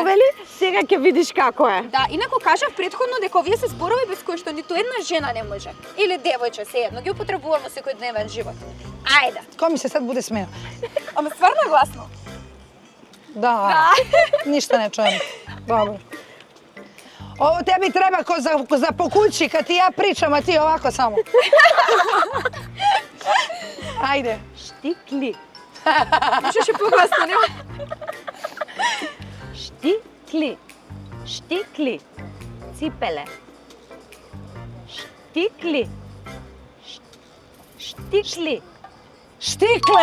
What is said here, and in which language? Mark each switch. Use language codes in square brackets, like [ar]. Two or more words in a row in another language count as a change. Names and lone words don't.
[mk] повели. Сега ќе видиш како е. Да, инаку кажав претходно дека овие се зборови без кои што ниту една жена не може. Или девојче, сеедно, ги употребуваме во секојдневен живот. Ајде. Кој ми се сад буде смеа? Ама стварно е гласно. Да. [sr] Ништа не чуjem. [mk] Добро. [sr] Ovo tebi treba ko za po kući kad ti ja pričam, a ti ovako samo. Ajde. [mk] Штикли. Можеше погласно, нема? Штикли. Штикли. Ципеле. Штикли. Штикли. [sr] Štikle.